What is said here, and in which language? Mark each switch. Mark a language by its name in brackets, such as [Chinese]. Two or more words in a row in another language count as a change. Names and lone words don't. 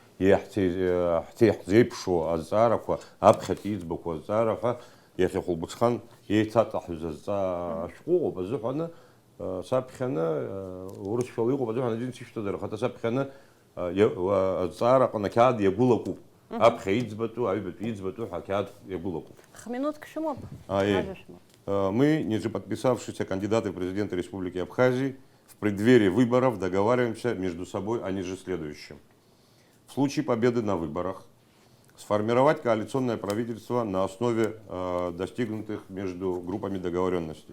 [Abkhazian] ҳзеиԥшу азҵаарақәа, аԥхьатәи иӡбақәо азҵаарақәа иахьахәылбыҽхан еиҭаҵаҳәыз азҵаа шәҟәыҟоуп азыҳәаны саԥхьаны урысшәала иҟоуп азыҳәан азин сишәҭазар, ахаҭа саԥхьаны азҵаараҟны ақьаад иагәылакуп. Аԥхьа иӡбатәу, аҩбатәи иӡбатәу ҳәа ақьаад иагәылакуп. Хминутк шәымоуп? [Russian] Мы, ниже подписавшиеся кандидаты в президенты Республики Абхазии, в преддверии выборов договариваемся между собой о ниже следующем. В случае победы на выборах сформировать коалиционное правительство на основе достигнутых между группами договоренностей.